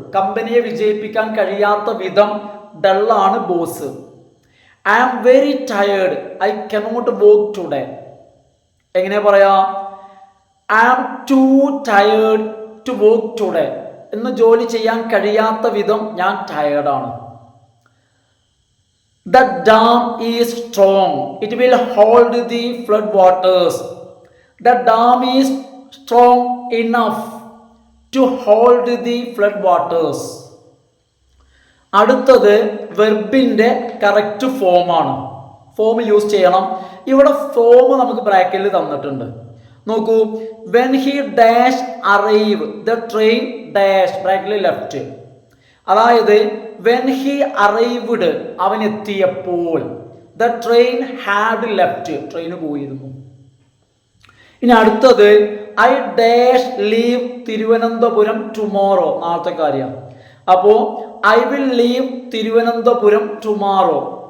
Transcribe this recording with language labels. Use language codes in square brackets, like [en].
[ml] കമ്പനിയെ വിജയിപ്പിക്കാൻ കഴിയാത്ത വിധം ഡള്ളാണ് boss. [en] I am very tired, I cannot work today. [ml] എങ്ങനെ പറയാം? [en] I am too tired to work today. [ml] ഇന്ന് ജോലി ചെയ്യാൻ കഴിയാത്ത വിധം ഞാൻ ടയേർഡാണ്. [en] The dam is strong, it will hold the flood waters. The dam is strong enough to hold the flood waters. [ml] അടുത്തത് വെർബിന്റെ correct ഫോമാണ്. ഫോം യൂസ് ചെയ്യണം. ഇവിടെ ഫോം നമുക്ക് ബ്രാക്കറ്റിൽ തന്നിട്ടുണ്ട്. നോക്കൂ, [en] when he dash arrive the train dash [ml] ബ്രാക്കറ്റിൽ [en] Left. [ml] അതായത് [en] when he arrived [ml] അവൻ എത്തിയപ്പോൾ, [en] the train had left [ml] train പോയിരുന്നു. ഇനി അടുത്തത് [en] I dash leave [ml] Thiruvananthapuram [en] tomorrow [ml] നാളത്തെ കാര്യം. [en] അപ്പോ I will leave Thiruvananthapuram tomorrow.